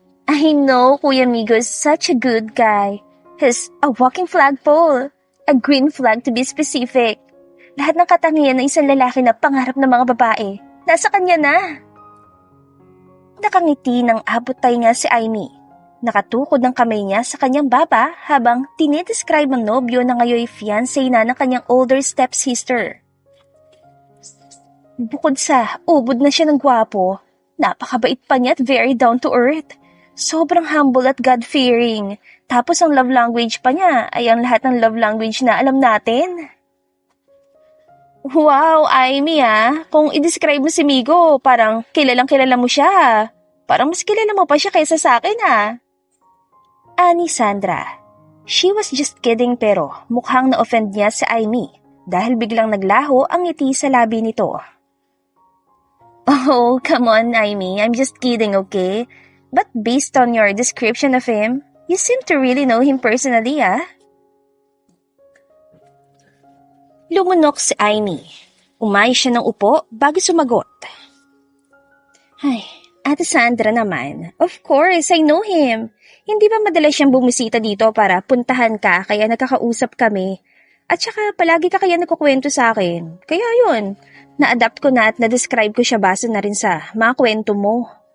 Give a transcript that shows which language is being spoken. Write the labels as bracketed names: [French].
[English] I know Kuya Migo is such a good guy. He's a walking flagpole. A green flag to be specific. [Filipino] Lahat ng katangian ng isang lalaki na pangarap ng mga babae, nasa kanya na. Nakangiti ng abot tainga si Amy. Nakatukod ng kamay niya sa kanyang baba habang tinidescribe ang nobyo na ngayon fiancé na ng kanyang [English] older stepsister. [Filipino] Bukod sa ubod na siya ng gwapo, napakabait pa niya at [English] very down to earth. [Filipino] Sobrang humble at God-fearing. Tapos ang love language pa niya ay ang lahat ng love language na alam natin. Wow, Amy kung i-describe mo si Migo, parang kilalang kilala mo siya. Parang mas kilala mo pa siya kaysa sa akin Ani Sandra. [English] She was just kidding [Filipino] pero mukhang na-offend niya si Amy dahil biglang naglaho ang ngiti sa labi nito. [English] Oh, come on Amy, I'm just kidding, okay? But based on your description of him, you seem to really know him personally, [Filipino] Lumunok si Amy. Umayos siya ng upo bago sumagot. Ay, Ate Sandra naman. [English] Of course, I know him. [Filipino] Hindi ba madalas siyang bumisita dito para puntahan ka kaya nagkakausap kami? At saka palagi ka kaya nagkukwento sa akin. Kaya yun, na-adapt ko na at na-describe ko siya base na rin sa mga kwento mo.